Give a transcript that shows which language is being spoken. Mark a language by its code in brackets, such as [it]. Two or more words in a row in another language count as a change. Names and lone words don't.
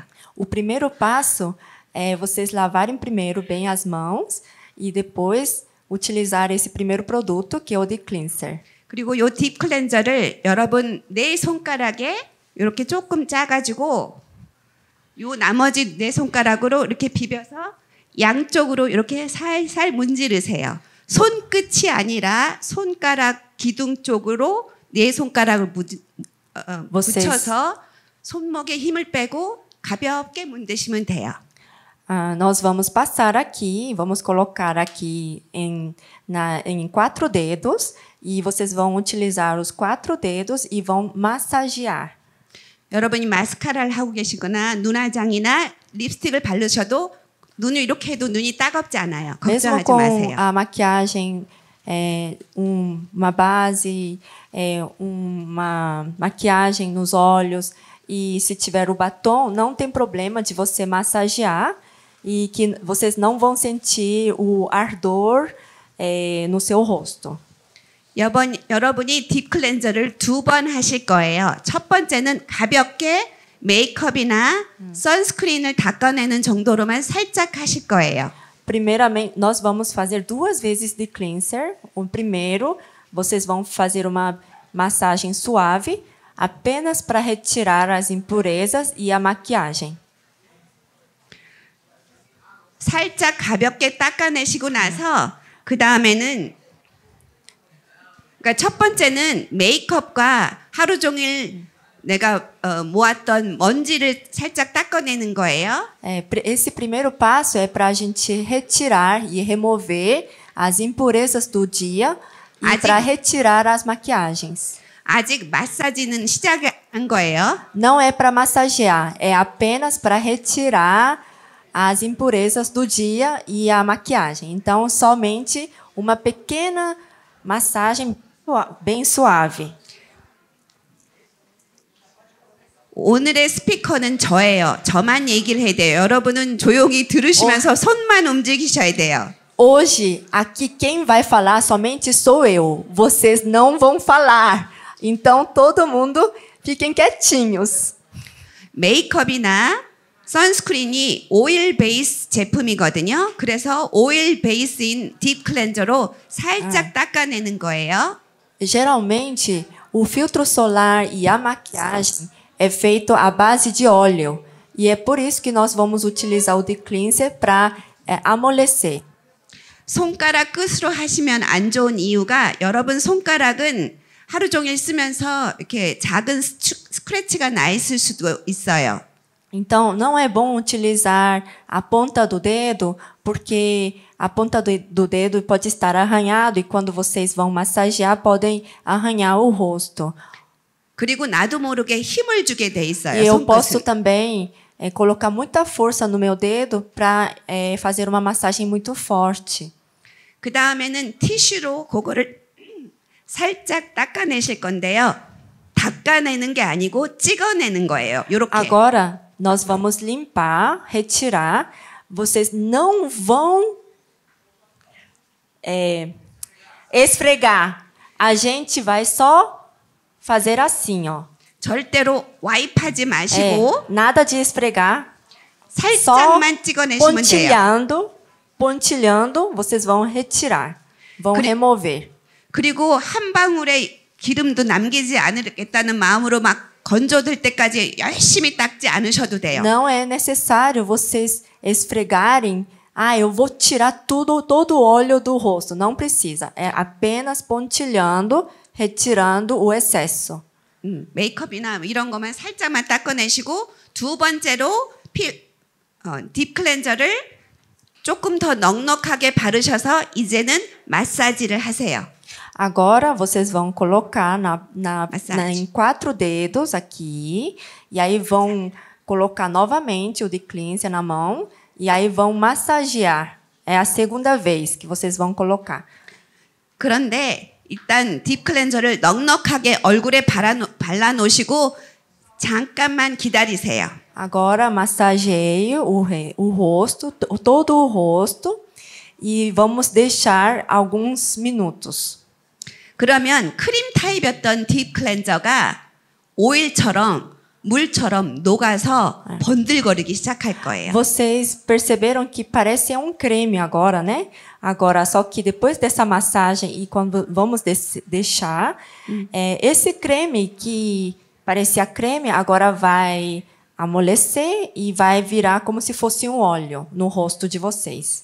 [pt] O primeiro passo é vocês lavarem primeiro bem as mãos e depois utilizar esse primeiro produto, que é o Deep Cleanser. [ko] 그리고 이 딥 클렌저를 여러분 네 손가락에 이렇게 조금 짜가지고 요 나머지 네 손가락으로 이렇게 비벼서 양쪽으로 이렇게 살살 문지르세요. 손끝이 아니라 손가락 기둥 쪽으로 네 손가락을 붙여서 손목에 힘을 빼고 가볍게 문드시면 돼요. [pt] Nós vamos passar aqui, vamos colocar aqui em 4 dedos e vocês vão utilizar os 4 dedos e vão massagear. [ko] 여러분이 마스카라를 하고 계시거나 눈화장이나 립스틱을 바르셔도 눈을 이렇게 해도 눈이 따갑지 않아요. [pt] Mesmo [ko] 걱정하지 [pt] com [ko] 마세요. [pt] a maquiagem, uma base, uma maquiagem nos olhos e se tiver o batom, não tem problema de você massagear e que vocês não vão sentir o ardor no seu rosto. [ko] 여러분이 딥 클렌저를 2번 하실 거예요. 첫 번째는 가볍게 메이크업이나 선스크린을 닦아내는 정도로만 살짝 하실 거예요. [pt] Primeiramente, nós vamos fazer 2 vezes de cleanser. O primeiro, vocês vão fazer uma massagem suave, apenas para retirar as impurezas e a maquiagem. [ko] 살짝 가볍게 닦아내시고 나서 그 다음에는 그러니까 첫 번째는 메이크업과 하루 종일 내가 모았던 먼지를 살짝 닦아내는 거예요. [pt] Esse primeiro passo é para a gente retirar e remover as impurezas do dia e para retirar as maquiagens. [ko] 아직 마사지는 시작한 거예요. [pt] Não é para massagear, é apenas para retirar as impurezas do dia e a maquiagem. Então, somente uma pequena massagem bem suave. [ko] 오늘의 스피커는 저예요. 저만 얘기를 해야 돼요. 여러분은 조용히 들으시면서 손만 움직이셔야 돼요. [pt] Hoje, aqui quem vai falar somente sou eu. Vocês não vão falar. Então, todo mundo fiquem quietinhos. [ko] 메이크업이나 선스크린이 오일 베이스 제품이거든요. 그래서 오일 베이스인 딥 클렌저로 살짝 닦아내는 거예요. [pt] Geralmente, o filtro solar e a maquiagem é feito à base de óleo. E é por isso que nós vamos utilizar o deep cleanser para amolecer. [ko] 손가락 끝으로 하시면 안 좋은 이유가 여러분 손가락은 하루 종일 쓰면서 이렇게 작은 스크래치가 나 있을 수도 있어요. [pt] Então, não é bom utilizar a ponta do dedo, porque a ponta do dedo pode estar arranhado e quando vocês vão massagear, podem arranhar o rosto. [ko] 그리고 나도 모르게 힘을 주게 돼 있어요. [pt] E eu posso [ko] 손끝을. [pt] também colocar muita força no meu dedo para fazer uma massagem muito forte. [ko] 그 다음에는 티슈로 그거를 살짝 닦아내실 건데요. 닦아내는 게 아니고 찍어내는 거예요. 이렇게. [pt] Agora, nós vamos limpar, retirar. Vocês não vão esfregar. A gente vai só fazer assim, ó. [ko] 절대로 와입하지 마시고 [pt] Nada de esfregar. Só [ko] 살짝만 찍어내시면 돼요. [pt] pontilhando, vocês vão retirar. Vão remover. [ko] 그리고 한 방울의 기름도 남기지 않겠다는 마음으로 막 건조될 때까지 열심히 닦지 않으셔도 돼요. [pt] Não é necessário vocês esfregarem. Eu vou tirar todo o óleo do rosto. Não precisa. É apenas pontilhando, retirando o excesso. [ko] 메이크업이나 이런 거만 살짝만 닦아내시고 두 번째로 딥 클렌저를 조금 더 넉넉하게 바르셔서 이제는 마사지를 하세요. [pt] Agora vocês vão colocar em 4 dedos aqui e aí vão colocar novamente o deep cleanser na mão e aí vão massagear. É a segunda vez que vocês vão colocar. [ko] 그런데 일단 딥 클렌저를 넉넉하게 얼굴에 발라 놓으시고 잠깐만 기다리세요. [pt] Agora massageie o rosto, todo o rosto e vamos deixar alguns minutos. [ko] 그러면 크림 타입이었던 딥 클렌저가 오일처럼 물처럼 녹아서 번들거리기 시작할 거예요. [pt] Vocês perceberam que parece um creme agora, né? Agora, só que depois dessa massagem e quando vamos deixar, esse creme que parecia creme agora vai amolecer e vai virar como se fosse um óleo no rosto de vocês.